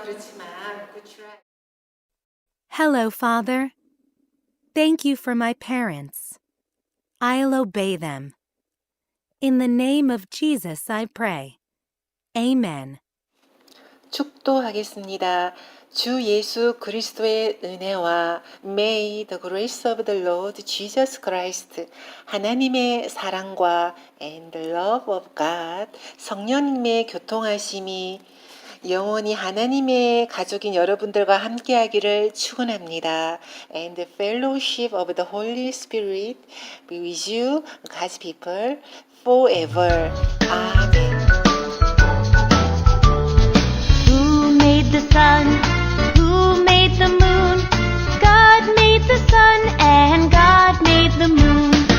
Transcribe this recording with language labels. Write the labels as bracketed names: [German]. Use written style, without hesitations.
[Korean] 그렇지만 [English] good try. Hello, Father. Thank you for my parents. I'll obey them. In the name of Jesus, I pray. Amen. [Korean] 축도하겠습니다. 주 예수 그리스도의 은혜와 [English] May the grace of the Lord Jesus Christ, [Korean] 하나님의 사랑과 [English] and the love of God, [Korean] 성령님의 교통하심이 영원히 하나님의 가족인 여러분들과 함께하기를 축원합니다. [English] And the fellowship of the Holy Spirit be with you, God's people, forever. [Korean] 아멘. [English] Who made the sun? Who made the moon? God made the sun and God made the moon.